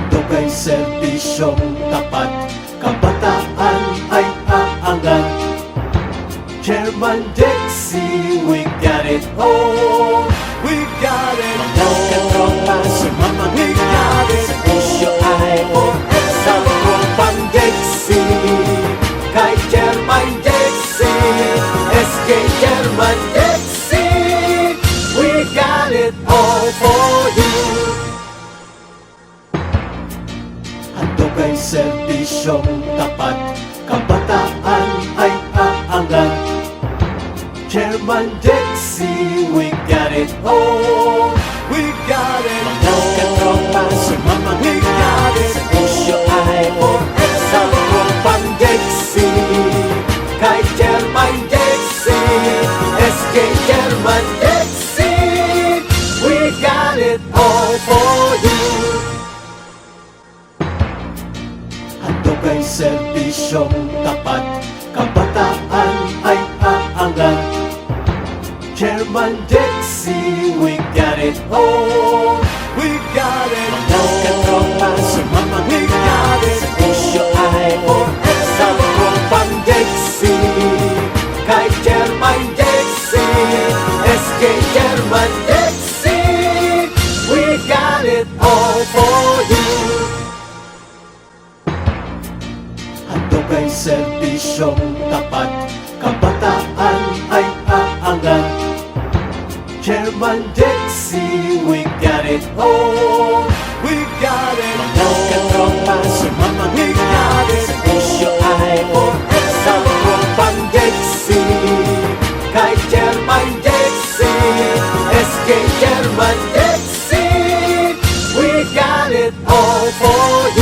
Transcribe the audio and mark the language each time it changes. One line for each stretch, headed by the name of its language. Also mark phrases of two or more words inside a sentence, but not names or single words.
Filipino: Kay serbisyong tapat, kabataan ay aangat.
English: Chairman Dixie, we got it all. We got it all.
Filipino: Mga katropa, sumamang-ingat. Serbisyo ay sa tropang Dixie.
English: Kay Chairman Dixie, SK Chairman Dixie, we got it all for you.
Filipino: Kay serbisyong tapat, kabataan ay aangat.
English: Chairman Dixie, we got it all. We got it all.
Filipino: Mga katropa, sumamang-ingat. Serbisyo ay sa tropang Dixie.
English: Kay Chairman Dixie, SK Chairman Dixie, we got it all for you.
Filipino: Kay serbisyong tapat, kabataan ay aangat.
English: Chairman Dixie, we got it all. We got it all.
Filipino: Mga katropa, sumamang-ingat. Serbisyo ay sa tropang Dixie.
English: Kay Chairman Dixie, SK Chairman Dixie, we got it all for you.
Filipino: Kay serbisyong tapat, kabataan ay aangat.
English: Chairman Dixie, we got it all. We got it all.
Filipino: Mga katropa, sumamang-ingat. Serbisyo ay sa tropang Dixie.
English: Kay Chairman Dixie, SK Chairman Dixie, we got it all for